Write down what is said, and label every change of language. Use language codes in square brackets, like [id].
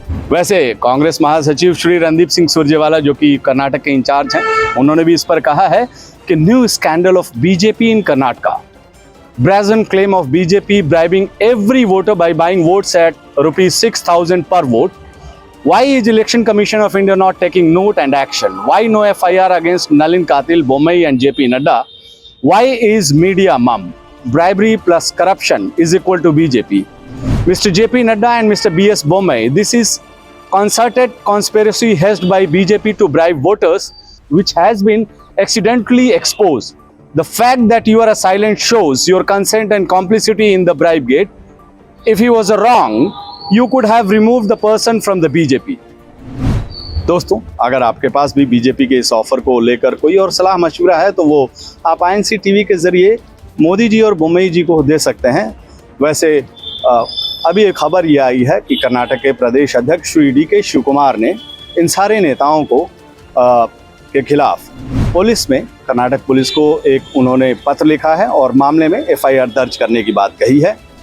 [hi] वैसे कांग्रेस महासचिव श्री रणदीप सिंह सुरजेवाला जो कि कर्नाटक के इंचार्ज हैं, उन्होंने भी इस पर कहा है कि [en] New scandal of BJP in Karnataka, brazen claim of BJP bribing every voter by buying votes at ₹6,000 per vote. Why is Election Commission of India not taking note and action? Why no FIR against Nalin Katil, Bommai and JP Nadda? Why is media mum? Bribery plus corruption is equal to BJP. Mr. JP Nadda and Mr. BS Bommai, this is concerted conspiracy hatched by BJP to bribe voters, which has been accidentally exposed. The fact that you are silent shows your consent and complicity in the bribe gate. If he was wrong, you could have removed the person from the BJP. [hi] दोस्तों, अगर आपके पास भी BJP के इस offer को लेकर कोई और सलाह मशवरा है तो वो आप आईएनसी टीवी के जरिए मोदी जी और बोम्मई जी को दे सकते हैं। वैसे अभी एक खबर ये आई है कि कर्नाटक के प्रदेश अध्यक्ष श्री DK शिवकुमार ने इन सारे नेताओं को के खिलाफ पुलिस में, कर्नाटक पुलिस को एक उन्होंने पत्र लिखा है और मामले में FIR दर्ज करने की बात कही है।